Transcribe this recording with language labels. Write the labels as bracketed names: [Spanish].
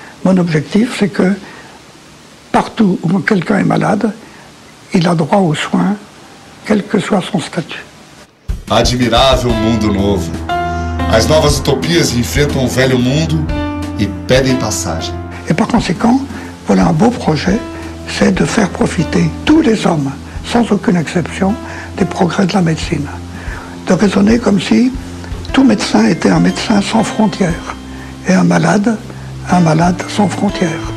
[French] Mon objectif, c'est que partout où quelqu'un est malade, il a droit aux soins, quel que soit son statut. [Portuguese] Admirável mundo novo. As novas utopias enfrentam o velho mundo e pedem passagem. [French] Et par conséquent, voilà un beau projet, c'est de faire profiter tous les hommes, sans aucune exception, des progrès de la médecine. De raisonner comme si tout médecin était un médecin sans frontières et un malade sans frontières.